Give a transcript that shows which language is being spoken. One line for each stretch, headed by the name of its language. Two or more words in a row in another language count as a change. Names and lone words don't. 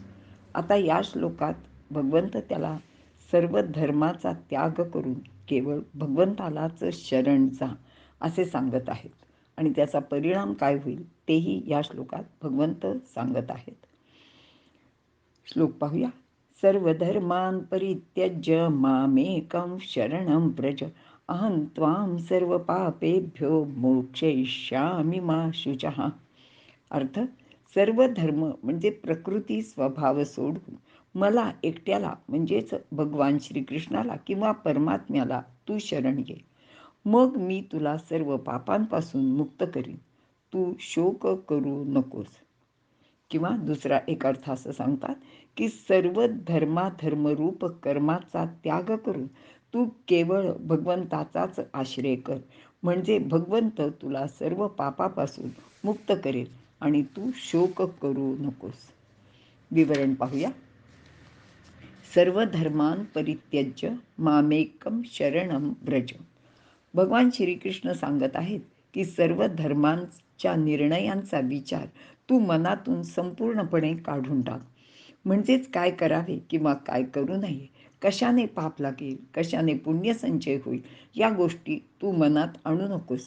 Marathi: आता या श्लोकात भगवंत त्याला सर्व धर्माचा त्याग करून केवळ भगवंतालाच शरण जा असे सांगत आहेत आणि त्याचा परिणाम काय होईल तेही या श्लोकात भगवंत सांगत आहेत. श्लोक पाहूया.
Sanskrit: सर्वधर्मान् परित्यज्य मामेकं शरणं व्रज, अहं त्वां सर्व पापेभ्यो मोक्षयिष्यामि मा शुचः.
Marathi: अर्थ, सर्व धर्म म्हणजे प्रकृती स्वभाव सोडून मला एकट्याला म्हणजेच भगवान श्रीकृष्णाला किंवा परमात्म्याला तू शरण ये, मग मी तुला सर्व पापांपासून मुक्त करीन. तू शोक करू नकोस. किंवा दुसरा एक अर्थ असं सांगतात की सर्व धर्माधर्मरूप कर्माचा त्याग करून तू केवळ भगवंताचाच आश्रय कर, म्हणजे भगवंत तुला सर्व पापापासून मुक्त करेल आणि तू शोक करू नकोस. विवरण पाहूया.
Sanskrit: सर्व धर्मान परित्यज्य मामेकम शरणम व्रज.
Marathi: भगवान श्रीकृष्ण सांगत आहेत की सर्व धर्मांच्या निर्णयांचा विचार तू मनातून संपूर्णपणे काढून टाक. म्हणजेच काय करावे किंवा काय करू नये, कशाने पाप लागेल, कशाने पुण्यसंचय होईल, या गोष्टी तू मनात आणू नकोस.